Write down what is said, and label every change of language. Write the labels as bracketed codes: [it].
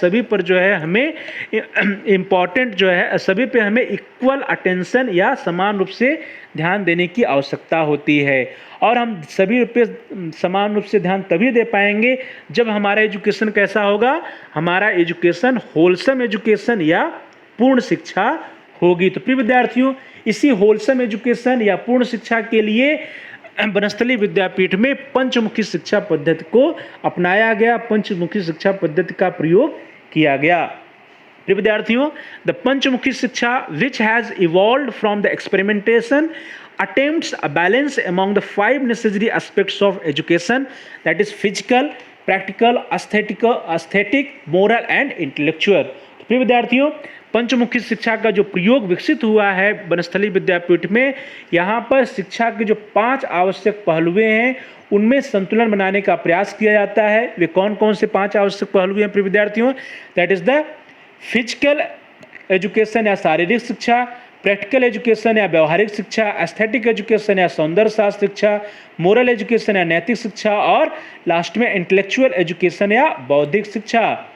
[hi] सभी पर जो है हमें इम्पोर्टेंट जो है, सभी पे हमें इक्वल अटेंशन या समान रूप से ध्यान देने की आवश्यकता होती है और हम सभी पे समान रूप से ध्यान तभी दे पाएंगे जब हमारा एजुकेशन कैसा होगा, हमारा एजुकेशन होलसम एजुकेशन या पूर्ण शिक्षा होगी। तो प्रिय विद्यार्थियों, इसी होलसम एजुकेशन या पूर्ण शिक्षा के लिए वनस्थली विद्यापीठ में पंचमुखी शिक्षा पद्धति को अपनाया गया, पंचमुखी शिक्षा पद्धति का प्रयोग किया गया। प्रिय विद्यार्थियों, [en] The Panchmukhi Shiksha which has evolved from the experimentation attempts a balance among the 5 necessary aspects of education, that is physical, practical, aesthetic, moral and intellectual. [hi] तो प्रिय विद्यार्थियों, पंचमुखी शिक्षा का जो प्रयोग विकसित हुआ है वनस्थली विद्यापीठ में, यहाँ पर शिक्षा के जो 5 आवश्यक पहलू हैं उनमें संतुलन बनाने का प्रयास किया जाता है। वे कौन कौन से 5 आवश्यक पहलू हैं प्रिय विद्यार्थियों? [en] that is the physical education [hi] या शारीरिक शिक्षा, प्रैक्टिकल एजुकेशन या व्यवहारिक शिक्षा, एस्थेटिक एजुकेशन या सौंदर्य शास्त्र शिक्षा, मोरल एजुकेशन या नैतिक शिक्षा और लास्ट में इंटेलेक्चुअल एजुकेशन या बौद्धिक शिक्षा।